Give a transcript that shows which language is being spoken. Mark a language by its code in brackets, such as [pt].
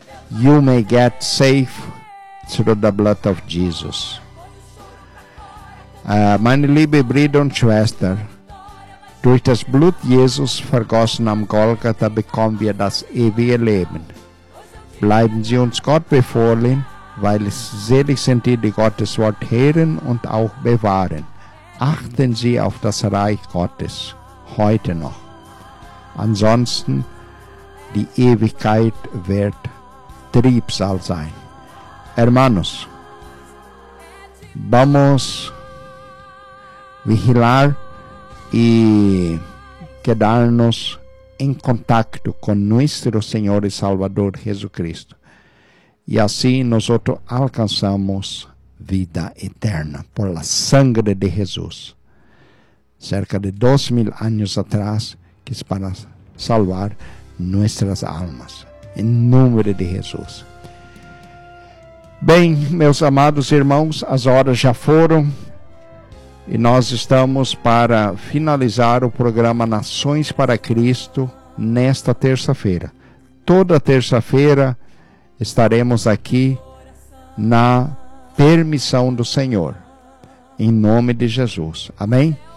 [en] You may get safe through the blood of Jesus. [de] Meine liebe Brüder und Schwestern, durch das Blut Jesus vergossen am Golgatha bekommen wir das ewige Leben. Bleiben Sie uns Gott befohlen, weil selig sind die, die Gottes Wort hören und auch bewahren. Achten Sie auf das Reich Gottes heute noch. Ansonsten, die Ewigkeit wird Triebsal sein. [es] Hermanos, vamos vigilar y quedarnos en contacto con nuestro Señor y Salvador Jesucristo. Y así nosotros alcanzamos vida eterna por la sangre de Jesús. Cerca de 2000 años atrás, que es para salvar nuestras almas. En nombre de Jesús. [pt] Bien, meus amados irmãos, as horas já foram. E nós estamos para finalizar o programa Nações para Cristo nesta terça-feira. Toda terça-feira estaremos aqui na permissão do Senhor, em nome de Jesus. Amém?